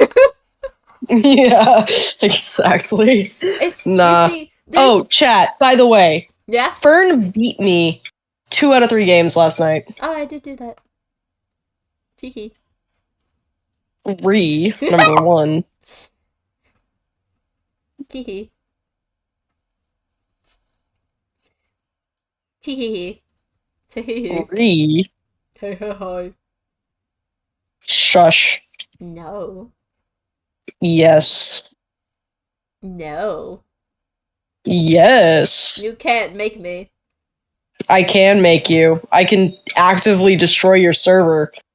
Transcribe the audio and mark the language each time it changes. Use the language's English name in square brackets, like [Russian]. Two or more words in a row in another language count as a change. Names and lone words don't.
[English] Yeah, exactly. Nah. You see, Oh, chat, by the way, yeah? Fern beat me 2 out of 3 games last night. Oh, I did do that. Teehee. Number 1. Teehee. Teehee. Teehee. Re. Hey, hey, hi. Shush. No. Yes. No. Yes. You can't make me. I can make you. I can actively destroy your server.